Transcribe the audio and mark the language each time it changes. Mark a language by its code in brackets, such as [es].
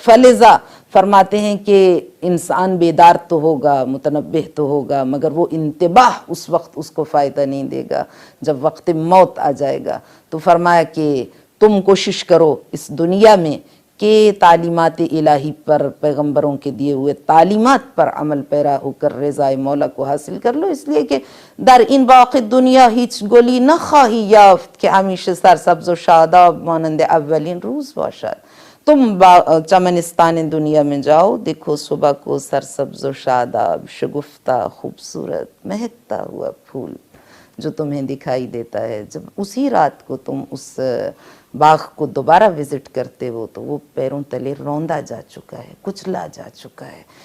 [ur] فلذا فرماتے ہیں کہ انسان بیدار تو ہوگا متنبہ تو ہوگا مگر وہ انتباہ اس وقت اس کو فائدہ نہیں دے گا جب وقت موت آ جائے گا. تو فرمایا کہ تم کوشش کرو اس دنیا میں کہ تعلیمات الہی پر پیغمبروں کے دیے ہوئے تعلیمات پر عمل پیرا ہو کر رضائے مولا کو حاصل کر لو. اس لیے کہ [fa] در این باغ دنیا هیچ گلی نخواهی یافت که همیشه سرسبز و شاداب مانند اولین روز باشد. [ur] تم چمنستان دنیا میں جاؤ دیکھو صبح کو سرسبز و شاداب شگفتہ خوبصورت مہکتا ہوا پھول جو تمہیں دکھائی دیتا ہے. جب اسی رات کو تم اس باغ کو دوبارہ وزٹ کرتے ہو تو وہ پیروں تلے روندا جا چکا ہے کچلا جا چکا ہے.